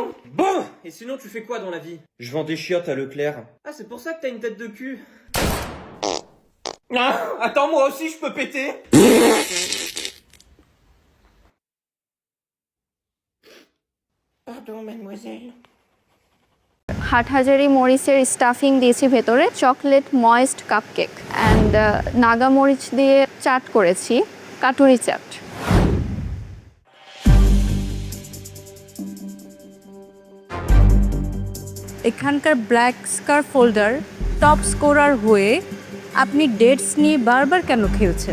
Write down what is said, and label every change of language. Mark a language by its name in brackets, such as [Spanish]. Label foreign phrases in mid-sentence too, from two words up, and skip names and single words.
[French] Bon, et sinon, tu fais quoi dans la vie? Je vends des chiottes à Leclerc. Ah, c'est pour ça que t'as une tête de cul. Ah, attends, moi aussi, je peux péter. Pardon, mademoiselle. [Bangla] হাটহাজারি মরিচের স্টাফিং দিয়েছি ভেতরে, [English] chocolate moist cupcake and [Bangla] নাগা মরিচ দিয়ে চাট করেছি, কাটুরি চাট। এখানকার [English] black scar folder top scorer [Bangla] হয়ে আপনি ডেটস নিয়ে বারবার কেন খেলছেন?